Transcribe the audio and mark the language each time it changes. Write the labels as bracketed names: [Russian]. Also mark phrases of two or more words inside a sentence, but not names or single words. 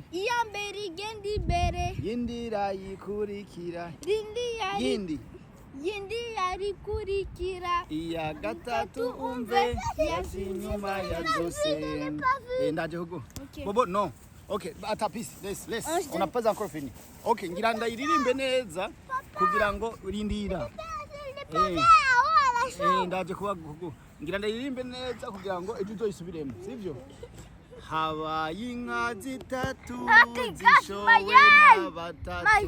[Rundi] Iya mbere igenda imbere. Yindira yikurikira. Yindi yarikurikira. Iya gatatu umve yaje inyuma ya zose. Ndaje hugo. Bobo no. Okay, atapisi. [English] Let's. [French] On n'a pas encore fini. [Rundi] Okay, ngira ndayiririmbe neza kugira ngo urindira. Ndaje kuba hugo. Ngira ndayiririmbe neza kugira ngo ejo uzoyisubiremo, sivyo? Habaye inka zitatu zishowe na batatu.